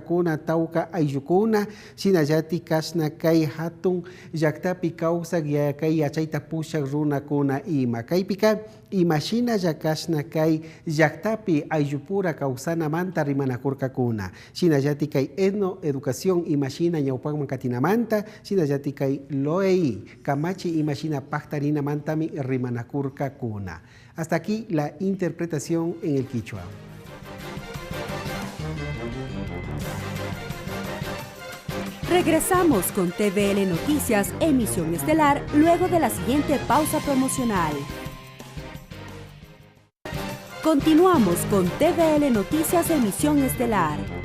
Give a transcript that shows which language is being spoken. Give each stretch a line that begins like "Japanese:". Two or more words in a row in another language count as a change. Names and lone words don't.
Quechua: kuna tauka ayukuna shinallati kashna kai hatun llaktapi kawsak kai yachayta pushak runa kuna ima kaypika imashina yakashna kai llaktapi ayupura kawsana manta rimanakurka kuna shinallati kai
Spanish: etno educación
Quechua: imashina ñawpakman katinamanta shinallati kai loei kamachi imashina paktarina mantami rimanakurka kuna.
Spanish: Hasta aquí la interpretación en el quichua. Regresamos con TVL Noticias, emisión estelar, luego de la siguiente pausa promocional. Continuamos con TVL Noticias, emisión estelar.